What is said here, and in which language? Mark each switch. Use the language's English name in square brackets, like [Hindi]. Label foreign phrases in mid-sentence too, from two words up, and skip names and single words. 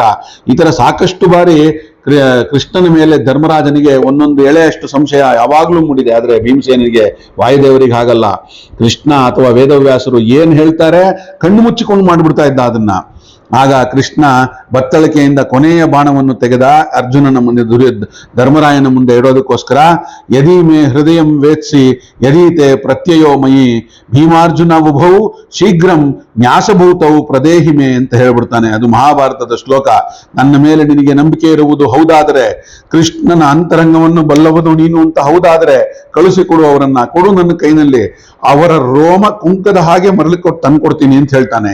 [Kannada] ಈ ತರ ಸಾಕಷ್ಟು ಬಾರಿ ಕೃಷ್ಣನ ಮೇಲೆ ಧರ್ಮರಾಜನಿಗೆ ಒಂದೊಂದು ಎಳೆಯಷ್ಟು ಸಂಶಯ ಯಾವಾಗ್ಲೂ ಮೂಡಿದೆ. ಆದ್ರೆ ಭೀಮಸೇನಿಗೆ, ವಾಯುದೇವರಿಗೆ ಹಾಗಲ್ಲ. ಕೃಷ್ಣ ಅಥವಾ ವೇದವ್ಯಾಸರು ಏನ್ ಹೇಳ್ತಾರೆ ಕಣ್ಣು ಮುಚ್ಚಿಕೊಂಡು ಮಾಡ್ಬಿಡ್ತಾ ಇದ್ದ ಅದನ್ನ. ಆಗ ಕೃಷ್ಣ ಬತ್ತಳಿಕೆಯಿಂದ ಕೊನೆಯ ಬಾಣವನ್ನು ತೆಗೆದ ಅರ್ಜುನನ ಮುಂದೆ, ಧರ್ಮರಾಯನ ಮುಂದೆ ಇಡೋದಕ್ಕೋಸ್ಕರ. [Sanskrit] ಯದಿ ಮೇ ಹೃದಯಂ ವೇತ್ಸಿ ಯದೀತೆ ಪ್ರತ್ಯಯೋ ಮಯಿ ಭೀಮಾರ್ಜುನ ಉಭೌ ಶೀಘ್ರಂ ನ್ಯಾಸಭೂತವು ಪ್ರದೇಹಿಮೆ [Kannada] ಅಂತ ಹೇಳ್ಬಿಡ್ತಾನೆ. ಅದು ಮಹಾಭಾರತದ ಶ್ಲೋಕ. ನನ್ನ ಮೇಲೆ ನಿನಗೆ ನಂಬಿಕೆ ಇರುವುದು ಹೌದಾದರೆ, ಕೃಷ್ಣನ ಅಂತರಂಗವನ್ನು ಬಲ್ಲವನು ನೀನು ಅಂತ ಹೌದಾದರೆ ಕಳಿಸಿಕೊಡು, ಅವರನ್ನ ಕೊಡು ನನ್ನ ಕೈನಲ್ಲಿ, ಅವರ ರೋಮ ಕುಂಕದ ಹಾಗೆ ಮರಳಿಕೊಟ್ಟು ತಂದ್ಕೊಡ್ತೀನಿ ಅಂತ ಹೇಳ್ತಾನೆ.